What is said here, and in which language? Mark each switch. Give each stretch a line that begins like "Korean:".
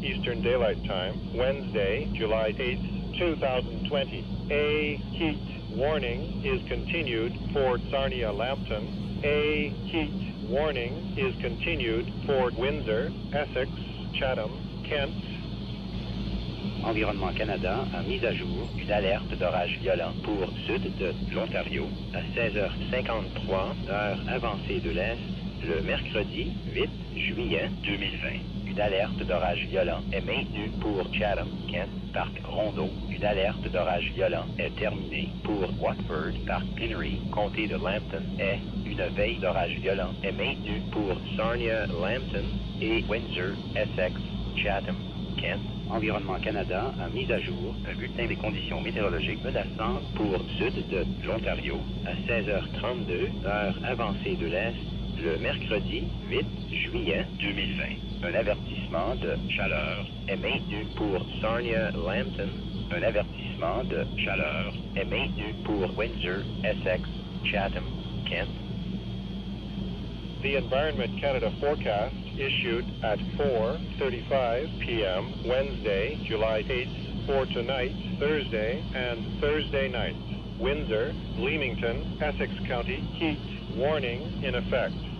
English: Eastern Daylight Time, Wednesday, July 8th, 2020. A heat warning is continued for Sarnia-Lambton. A heat warning is continued for Windsor, Essex, Chatham, Kent.
French: Environnement Canada a mis à jour une alerte d'orage violent pour sud de l'Ontario à 16h53, heure avancée de l'Est, le mercredi 8 juillet 2020. Une alerte d'orage violent est maintenue pour Chatham, Kent, Parc Rondeau. Une alerte d'orage violent est terminée pour Watford, Parc Pinery, comté de Lambton. Et une veille d'orage violent est maintenue pour Sarnia, Lambton et Windsor, Essex, Chatham, Kent. Environnement Canada a mis à jour un bulletin des conditions météorologiques menaçantes pour sud de l'Ontario à 16h32, heure avancée de l'Est, le mercredi 8 juillet 2020. Un avertissement de chaleur est maintenu pour Sarnia-Lambton. Un avertissement de chaleur est maintenu pour Windsor, Essex, Chatham, Kent.
English: The Environment Canada forecast issued at 4:35 p.m. Wednesday, July 8th for tonight, Thursday, and Thursday night. Windsor, Leamington, Essex County, heat warning in effect.